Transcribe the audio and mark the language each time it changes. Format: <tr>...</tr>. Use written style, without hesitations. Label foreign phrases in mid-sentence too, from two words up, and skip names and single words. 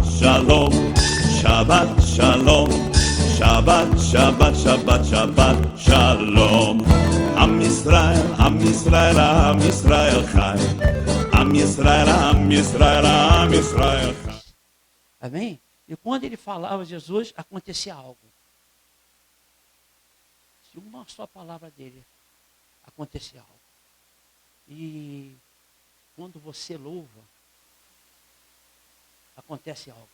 <he>שלום שבת שלום שבת שבת שבת שבת שלום. עם ישראל עם ישראל עם ישראל חי. עם ישראל עם ישראל עם ישראל חי.</he> <pt>Amém? E quando ele falava Jesus, acontecia algo. Se uma só palavra dele, acontecia algo. E quando você louva, acontece algo.</pt>